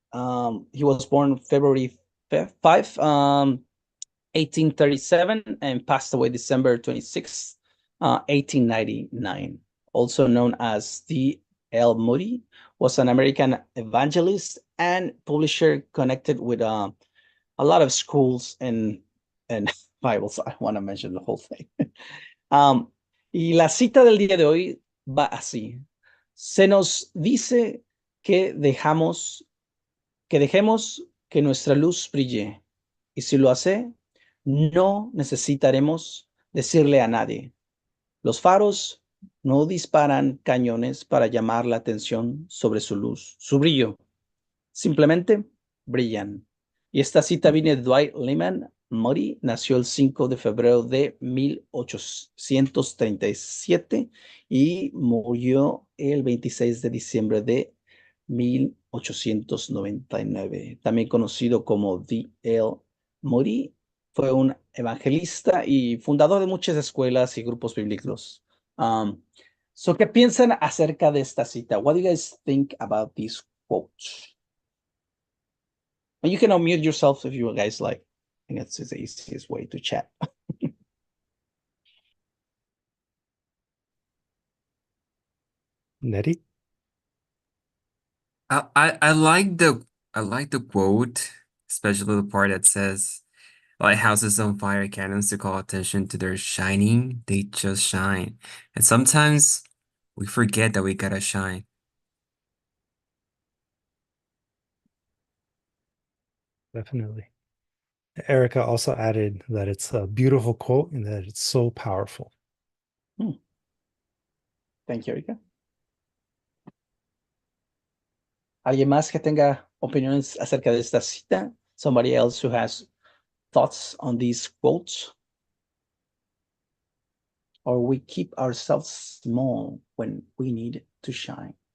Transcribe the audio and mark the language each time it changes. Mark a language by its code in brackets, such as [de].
[en] He was born February 5, 1837, and passed away December 26, 1899. Also known as D.L. Moody, was an American evangelist and publisher connected with a lot of schools and Bibles. I want to mention the whole thing. [es] Y la cita del día de hoy va así. Se nos dice que dejemos que nuestra luz brille. Y si lo hace, no necesitaremos decirle a nadie. Los faros no disparan cañones para llamar la atención sobre su luz, su brillo. Simplemente brillan. Y esta cita viene de Dwight Lyman Moody. Nació el 5 de febrero de 1837 y murió el 26 de diciembre de 1899. También conocido como D.L. Moody, fue un evangelista y fundador de muchas escuelas y grupos bíblicos. ¿Qué piensan acerca de esta cita? [en] What do you guys think about these quotes? And you can unmute yourself if you guys like. I think that's the easiest way to chat. Nettie? I I like the quote, especially the part that says lighthouses don't fire cannons to call attention to their shining, they just shine. And sometimes we forget that we gotta shine. Definitely. Erica also added that it's a beautiful quote and that it's so powerful. Thank you, Erika. [es] ¿Alguien más que tenga opiniones acerca de esta cita? [en] Somebody else who has thoughts on these quotes? Or we keep ourselves small when we need to shine?